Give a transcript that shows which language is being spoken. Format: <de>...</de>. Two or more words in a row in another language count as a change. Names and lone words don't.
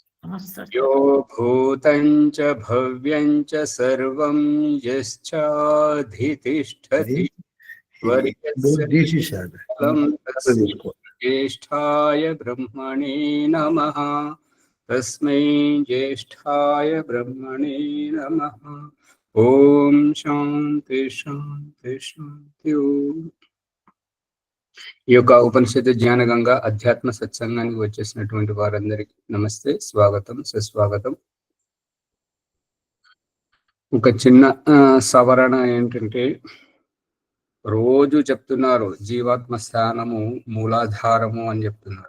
<sa>यो भूतं च भव्यं च सर्वं यश्चाधितिष्ठति ज्येष्ठाय ब्रह्मणे नमः। तस्मै ज्येष्ठाय ब्रह्मणे नमः। ओम शांति शांति शांति।</sa> <te>ఈ యొక్క ఉపనిషత్తు జ్ఞాన గంగా అధ్యాత్మ సత్సంగానికి వచ్చేసినటువంటి వారందరికీ నమస్తే, స్వాగతం, సుస్వాగతం. ఒక చిన్న సవరణ ఏంటంటే, రోజు చెప్తున్నారు జీవాత్మ స్థానము మూలాధారము అని చెప్తున్నారు.</te>